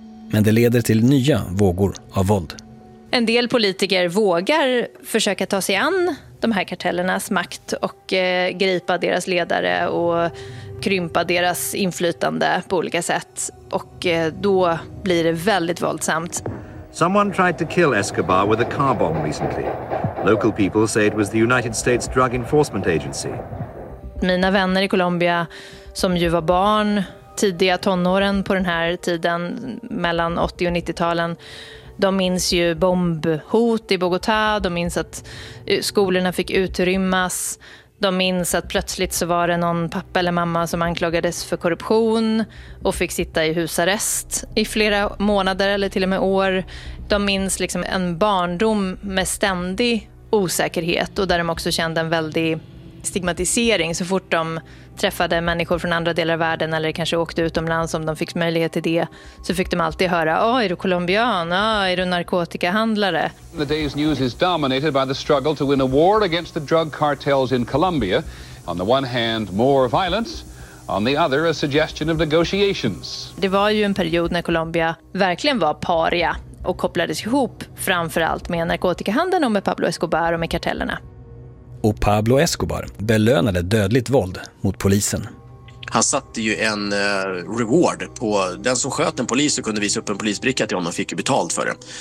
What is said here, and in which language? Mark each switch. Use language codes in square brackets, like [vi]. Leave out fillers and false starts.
[sv] Men det leder till nya vågor av våld. En del politiker vågar försöka ta sig an de här kartellernas makt och gripa deras ledare och krympa deras inflytande på olika sätt. Och då blir det väldigt våldsamt. [en] Someone tried to kill Escobar with a car bomb recently. Local people say it was the United States Drug Enforcement Agency. [sv] Mina vänner i Colombia, som ju var barn tidiga tonåren på den här tiden mellan 80- och 90-talen, de minns ju bombhot i Bogotá, de minns att skolorna fick utrymmas, de minns att plötsligt så var det någon pappa eller mamma som anklagades för korruption och fick sitta i husarrest i flera månader eller till och med år. De minns liksom en barndom med ständig osäkerhet, och där de också kände en väldig stigmatisering så fort de träffade människor från andra delar av världen eller kanske åkte utomlands. Om de fick möjlighet till det, så fick de alltid höra: "Åh, är du colombian? Åh, är du narkotikahandlare?" [en] The day's news is dominated by the struggle to win a war against the drug cartels in Colombia. On the one hand, more violence. On the other, a suggestion of negotiations. [sv] Det var ju en period när Colombia verkligen var paria och kopplades ihop framförallt med narkotikahandeln och med Pablo Escobar och med kartellerna. Och Pablo Escobar belönade dödligt våld mot polisen. Han satte ju en reward på den som sköt en polis och kunde visa upp en polisbricka till honom, fick ju betalt för det.